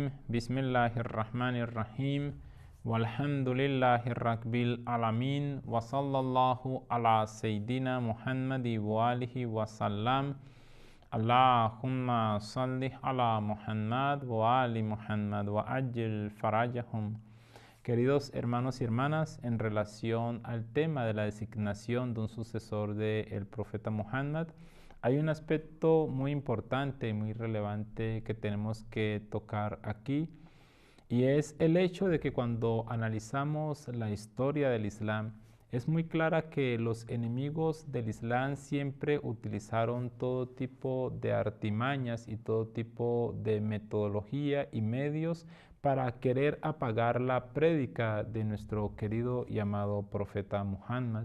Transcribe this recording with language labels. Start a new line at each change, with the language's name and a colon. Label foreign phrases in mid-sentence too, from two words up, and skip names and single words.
Arabic: بسم الله الرحمن الرحيم والحمد لله رب العالمين وصلى الله على سيدنا محمد وآله وسلم اللهم صل على Muhammad وآل Muhammad وعجل فرجهم.
Spanish: Queridos hermanos y hermanas, en relación al tema de la designación de un sucesor del profeta Muhammad, hay un aspecto muy importante, muy relevante que tenemos que tocar aquí, y es el hecho de que cuando analizamos la historia del Islam, es muy clara que los enemigos del Islam siempre utilizaron todo tipo de artimañas y todo tipo de metodología y medios para querer apagar la prédica de nuestro querido y amado profeta Muhammad.